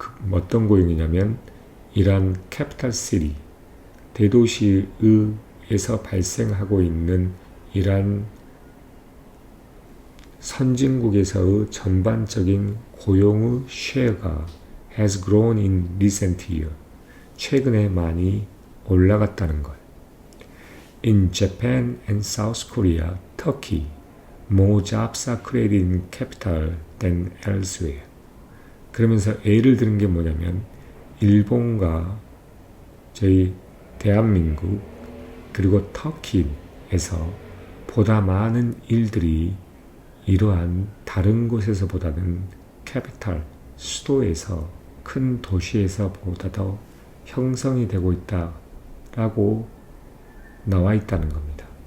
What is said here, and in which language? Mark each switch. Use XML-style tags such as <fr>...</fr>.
<ko>어떤 고용이냐면 이러한 캐피탈 시티, 대도시에서 발생하고 있는 이러한 선진국에서의 전반적인 고용의 쉐어가</ko> <en>has grown in recent year.</en> <ko>최근에 많이 올라갔다는 것.</ko> <en>In Japan and South Korea, Turkey, more jobs are created in capital than elsewhere.</en> <ko>그러면서 예를 드는 게 뭐냐면 일본과 저희 대한민국 그리고 터키에서 보다 많은 일들이 이러한 다른 곳에서보다는 캐피탈, 수도에서 큰 도시에서보다 더 형성이 되고 있다라고 나와 있다는 겁니다.</ko>